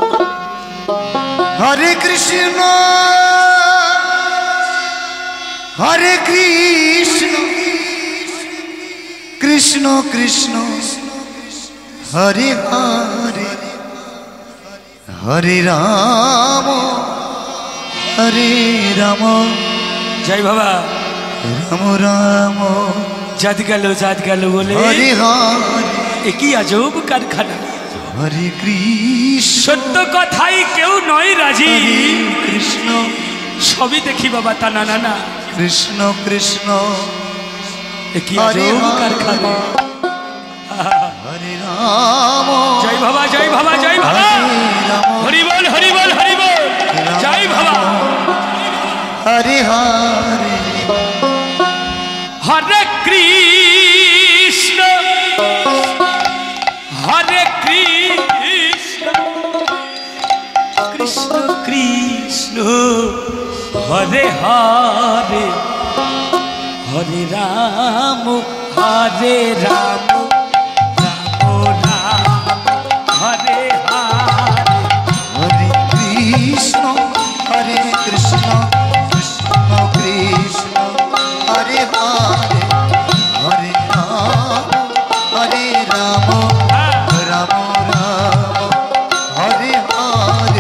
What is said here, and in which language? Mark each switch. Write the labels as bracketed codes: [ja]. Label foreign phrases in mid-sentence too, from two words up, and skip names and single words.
[sa] हरे कृष्ण हरे कृष्ण कृष्ण कृष्ण हरे हरे हरे राम हरे राम [bn] জয় বাবা [sa] राम राम [bn] জাত গেল বলে [sa] हरे हरे [bn] একই আজব কারখানা [sa] हरे कृष्ण [bn] সত্য কথাই কেউ নয় রাজি [sa] हरे कृष्ण [bn] সবই দেখি বাবা তা না না না [sa] कृष्ण कृष्ण [bn] একই [sa] Hare [bn] আজব [sa] Hare [bn] কারখানা [sa] हरे राम [bn] জয় বাবা জয় বাবা জয় বাবা [sa] हरे राम [bn] হরি বল হরি বল হরি বল জয় বাবা [sa] हरे हरे হরে কৃষ্ণ হরে কৃষ্ণ কৃষ্ণ কৃষ্ণ হরে হরে हरे राम हरे राम राम राम हरे हरे हरे कृष्ण कृष्ण कृष्ण हरे हरे हरे राम राम राम हरे हरे